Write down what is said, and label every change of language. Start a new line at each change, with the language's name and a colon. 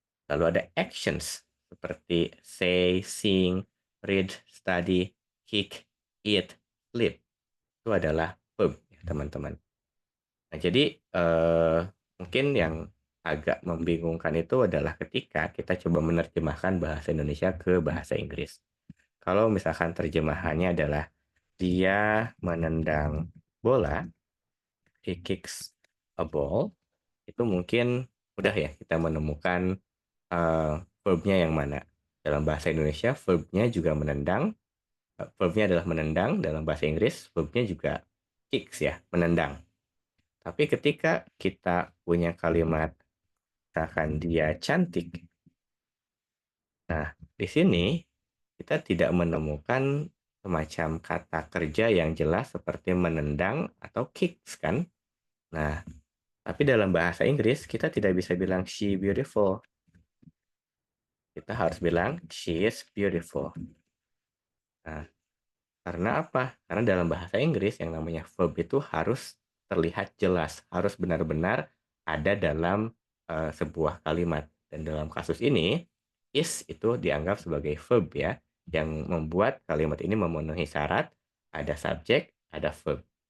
Indonesian: Lalu ada actions seperti
English: say, sing, read, study, kick, eat, sleep.
Indonesian: Itu adalah verb, ya, teman-teman. Nah, jadi mungkin yang agak membingungkan itu adalah ketika kita coba menerjemahkan bahasa Indonesia ke bahasa Inggris. Kalau misalkan terjemahannya adalah dia menendang bola,
English: he kicks a ball,
Indonesian: itu mungkin mudah ya kita menemukan verb-nya yang mana. Dalam bahasa Indonesia, verb-nya juga menendang, verb-nya adalah menendang, dalam bahasa Inggris, verb-nya juga kicks ya, menendang. Tapi ketika kita punya kalimat, misalkan dia cantik, nah di sini kita tidak menemukan semacam kata kerja yang jelas seperti menendang atau kicks kan. Nah, tapi dalam bahasa Inggris kita tidak bisa bilang
English: she beautiful.
Indonesian: Kita harus bilang
English: she is beautiful.
Indonesian: Nah, karena apa? Karena dalam bahasa Inggris yang namanya verb itu harus terlihat jelas, harus benar-benar ada dalam sebuah kalimat. Dan dalam kasus ini, is itu dianggap sebagai verb ya, yang membuat kalimat ini memenuhi syarat, ada subjek, ada verb.